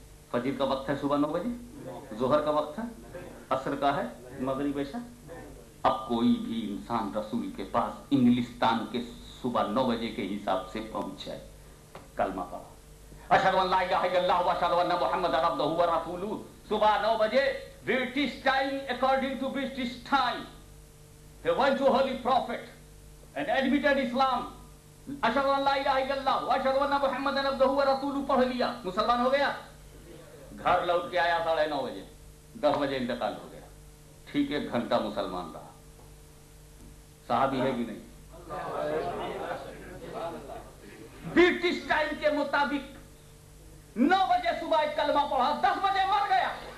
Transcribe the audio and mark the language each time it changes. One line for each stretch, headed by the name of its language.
Urdu: فجر کا وقت ہے صبح 9 بجے. ظہر کا وقت ہے, عصر کا ہے, مغرب عشاء. اب کوئی بھی انسان رسول کے پاس انگلستان کے صبح 9 بجے کے حساب سے پہنچے, کلمہ پڑھا
Arabic: اشہد ان لا الہ الا اللہ واشہد ان محمد عبدہ ورسولہ.
Urdu: صبح 9 بجے
English: British time, according to British time, they went to Holy Prophet and admitted Islam.
Arabic: اشہد ان لا الہ الا اللہ واشہد ان محمد عبدہ ورسولہ
Urdu: پڑھ لیا, مسلمان ہو گیا. گھر لوٹ کے آیا 9:30 بجے. 10 بجے انتقال ہو گیا. ٹھیک 1 گھنٹہ مسلمان رہا. صحابی ہے کہ نہیں؟ برٹش ٹائم کے مطابق 9 بجے صبح ایک کلمہ پڑھا, 10 بجے مر گیا.